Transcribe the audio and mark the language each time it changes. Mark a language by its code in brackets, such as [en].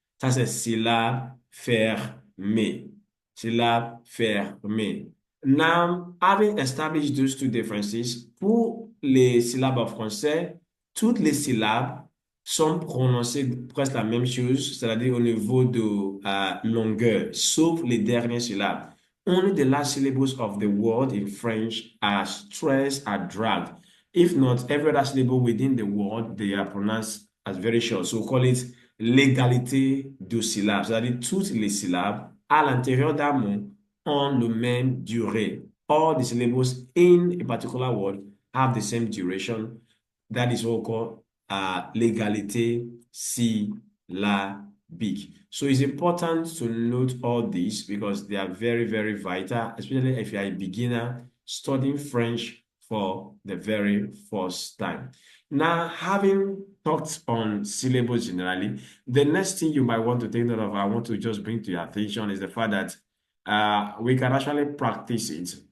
[fr] Ça, c'est syllabe fermée. Syllabe fermée. [en] Now, having established those two differences, [fr] pour les syllabes en français, toutes les syllabes sont prononcées presque la même chose, c'est-à-dire au niveau de longueur, sauf les dernières syllabes. [en] Only the last syllables of the word in French are stressed, are dragged. If not, every other syllable within the word, they are pronounced as very short. So we call it [fr] l'égalité de syllabes. C'est-à-dire toutes les syllabes à l'intérieur d'un mot ont le même durée. [en] All the syllables in a particular word have the same duration. That is what we call l'égalité syllabique. So it's important to note all these because they are very, very vital, especially if you are a beginner studying French for the very first time. Now, having talked on syllables generally, the next thing you might want to take note of, I want to just bring to your attention is the fact that we can actually practice it.